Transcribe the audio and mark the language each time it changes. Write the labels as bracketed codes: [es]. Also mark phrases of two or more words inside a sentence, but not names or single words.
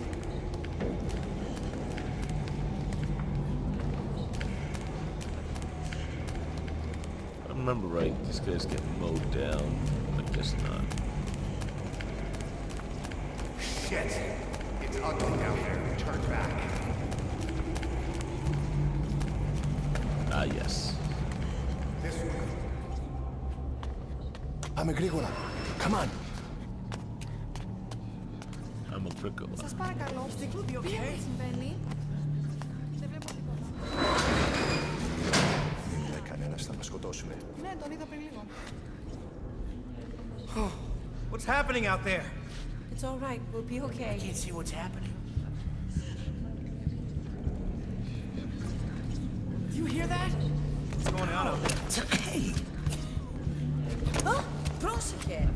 [en] If I remember right, these guys get mowed down. I guess not. Shit! It's ugly down there. Turn back. Ah, yes. This way. [el] Πάμε γρήγορα. [en] Come on. I'm a crickle. [el] Σας παρακαλώ, τι συμβαίνει? Δεν βλέπω τίποτα. Κανένας θα μας σκοτώσουνε. Ναι, τον είδα πριν λίγο. [en] What's happening out there? It's all right, we'll be okay. Can't see what's happening. Do you hear that? What's going on out there? Hey! [el] Πρόσεχε!